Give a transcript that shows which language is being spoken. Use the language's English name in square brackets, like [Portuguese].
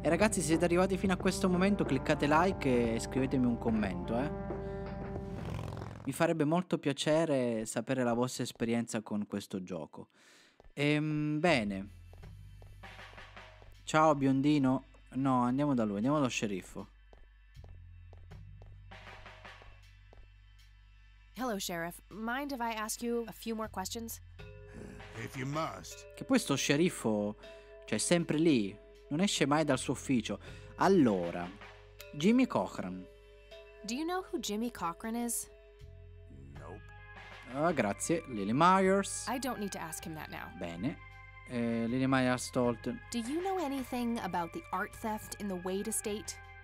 [Italian] E ragazzi, se siete arrivati fino a questo momento, cliccate like e scrivetemi un commento, Mi farebbe molto piacere sapere la vostra esperienza con questo gioco. Bene. Ciao biondino. No, andiamo da lui, andiamo dallo sceriffo. [English] Hello, Sheriff. Mind if I ask you a few more questions? If you must. [Italian] Che poi sto sceriffo, cioè, è sempre lì, non esce mai dal suo ufficio. Allora, Jimmy Cochran. [English] Do you know who Jimmy Cochran is? Nope. [Italian] Ah, grazie. Lily Myers. [English] I don't need to ask him that now. [Italian] Bene. Lily Myers Stolten. [English] Do you know anything about the art theft in the Wade estate?